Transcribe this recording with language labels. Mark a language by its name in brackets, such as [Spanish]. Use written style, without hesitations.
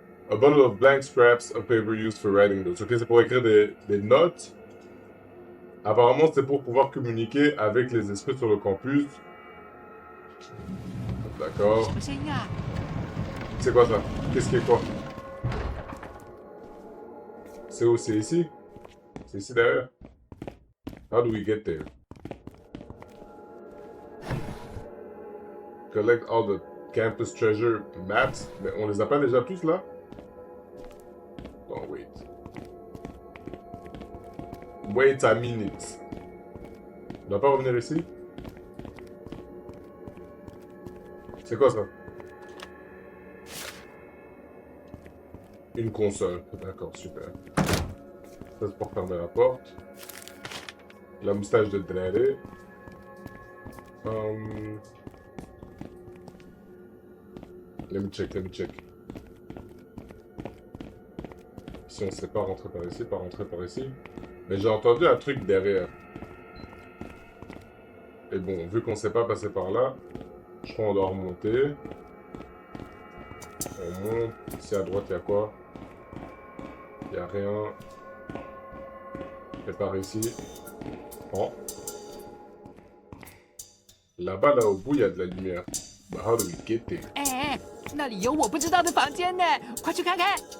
[English] A bundle of blank scraps of paper used for writing notes. [French] Ok, c'est pour écrire des notes. Apparemment, c'est pour pouvoir communiquer avec les esprits sur le campus. D'accord. C'est quoi ça? Qu'est-ce qui est quoi? C'est où? C'est ici? C'est ici derrière? [English] How do we get there? Collect all the campus treasure maps. [French] Mais on les a pas déjà tous là? [English] Oh, wait. Wait a minute. [French] On doit pas revenir ici? C'est quoi ça? Une console. D'accord, super. Ça c'est pour fermer la porte. La moustache de Drare. [English] Let me check. [French] Si on sait pas rentrer par ici, Mais j'ai entendu un truc derrière. Et bon, vu qu'on sait pas passer par là, je crois qu'on doit remonter. On monte. Ici à droite, il y a quoi? Il y a rien. Et par ici. Oh. Là-bas, là au bout, il y a de la lumière. [English] But how do we get there? [Chinese] 哎，那里有我不知道的房间呢，快去看看。